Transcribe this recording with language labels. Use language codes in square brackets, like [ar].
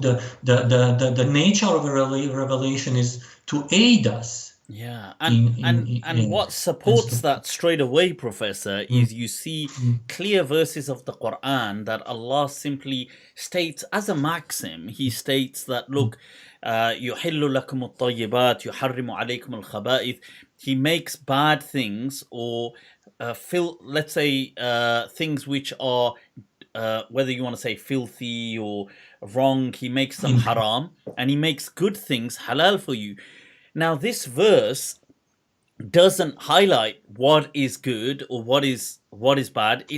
[en] The nature of a revelation is to aid us. Yeah, and what supports that straight away, Professor, is you see clear verses of the Quran that Allah simply states as a maxim. He states that, look, [ar] يُحِلُّ لَكُمُ الطَّيِّبَاتِ يُحَرِّمُ عَلَيْكُمُ الْخَبَائِثِ. [en] He makes bad things, or let's say things which are whether you want to say filthy or wrong, he makes them haram, and he makes good things halal for you. Now, this verse doesn't highlight what is good or what is bad.